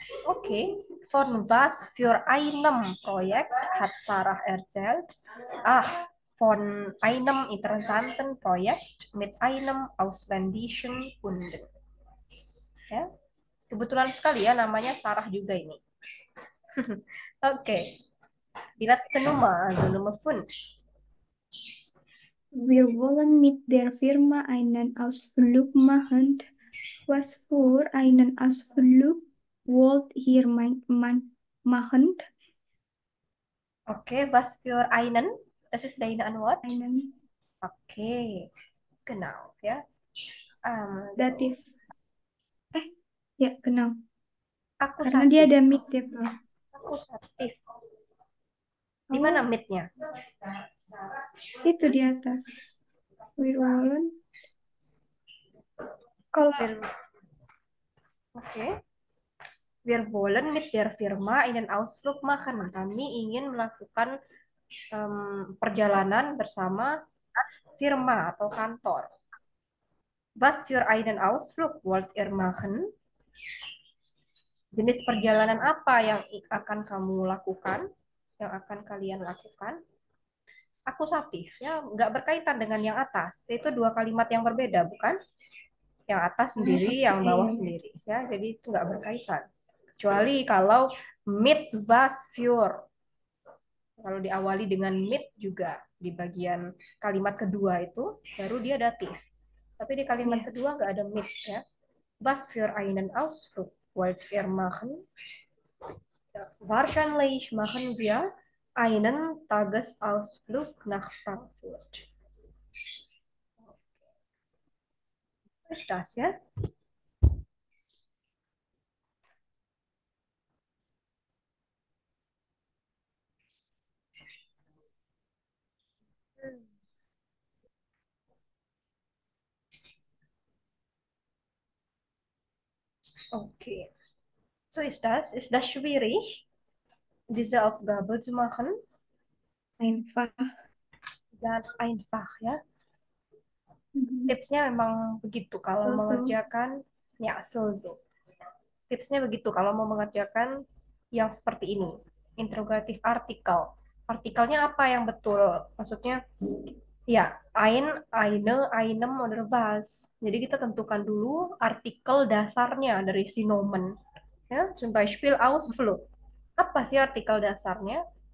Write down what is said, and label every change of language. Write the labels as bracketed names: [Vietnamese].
[German] Okay, von was für einem Projekt hat Sarah erzählt? Von einem interessanten Projekt mit einem ausländischen Kunden. [Indonesian] Ya, kebetulan sekali ya namanya Sarah juga ini. [German] Okay, die letzte Nummer, also Nummer 5. Wir wollen mit der Firma einen Ausflug machen. Was für einen Ausflug wollt ihr machen? Okay, was für einen? Das ist deine Antwort. Einen Okay, genau, ya. So, [Indonesian] datif. Ya, genau. Karena dia ada mit ya, Bro. Akusatif. Di mana Oh, midnya? itu di atas. [German] Wir wollen. [Indonesian] Kalau Oke. [German] Wir wollen mit der Firma einen Ausflug machen. [Indonesian] Kami ingin melakukan perjalanan bersama firma atau kantor. [German] Was für einen Ausflug wollt ihr machen? [Indonesian] Jenis perjalanan apa yang akan kamu lakukan? Yang akan kalian lakukan? Akusatif, ya, nggak berkaitan dengan yang atas. Itu dua kalimat yang berbeda, bukan? Yang atas sendiri, yang bawah sendiri. Ya, jadi itu nggak berkaitan. Kecuali kalau mit was für. Kalau diawali dengan mit juga di bagian kalimat kedua itu baru dia datif. Tapi di kalimat kedua nggak ada mit ya. [German] Was für einen Ausflug wollt ihr machen? Wahrscheinlich machen wir einen Tagesausflug nach Frankfurt. Ist das ya? Okay. So ist das? Ist das schwierig, diese Aufgabe zu machen? einfach. Ganz einfach ya. Mhm. [Indonesian] Tipsnya memang begitu kalau [English] So-so. [Indonesian] mengerjakan ya so-so. Tipsnya begitu kalau mau mengerjakan yang seperti ini. Interrogatif artikel. Artikelnya apa yang betul? Maksudnya ya, einem, oder was. Jadi kita tentukan dulu artikel dasarnya dari si nomen. [German] Ya, zum Beispiel Ausflug. [Indonesian] Apa sih artikel dasarnya?